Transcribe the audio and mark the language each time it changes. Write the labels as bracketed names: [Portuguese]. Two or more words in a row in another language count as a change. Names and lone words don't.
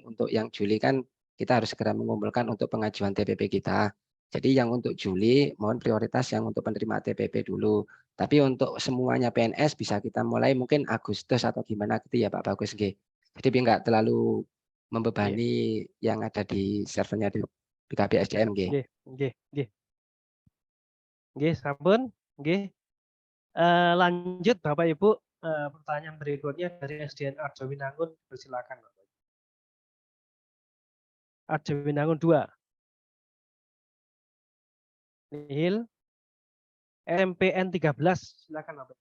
[Indonesian] Untuk yang Juli kan kita harus segera mengumpulkan untuk pengajuan TPP kita. Jadi yang untuk Juli mohon prioritas yang untuk penerima TPP dulu. Tapi untuk semuanya PNS bisa kita mulai mungkin Agustus atau gimana gitu ya Pak Bagus nggih. Jadi biar nggak terlalu membebani yang ada di servernya di BKPSDM nggih. [Javanese] Nggih. Nggih, sampun. Nggih. [Indonesian] Lanjut Bapak Ibu, pertanyaan berikutnya dari SDN Arjo Winangun, silakan Bapak. Arjo Winangun 2. Nihil. MPN 13, silakan Bapak.